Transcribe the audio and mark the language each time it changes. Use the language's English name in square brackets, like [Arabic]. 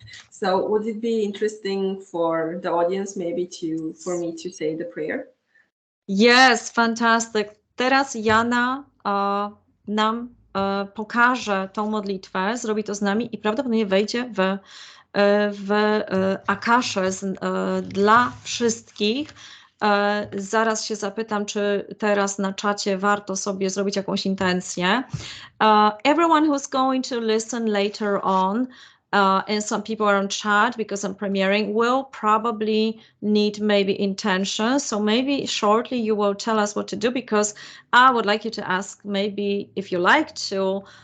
[English] So would it be interesting for the audience maybe for me to say the prayer? Yes, fantastic. [Polish] Teraz Yana nam pokaże tą modlitwę, zrobi to z nami i prawdopodobnie wejdzie w Akaszę dla wszystkich. Zaraz się zapytam, czy teraz na czacie warto sobie zrobić jakąś intencję. [English] Everyone who's going to listen later on, and some people are on chat because I'm premiering, will probably need maybe intention. So maybe shortly you will tell us what to do, because I would like you to ask maybe if you like to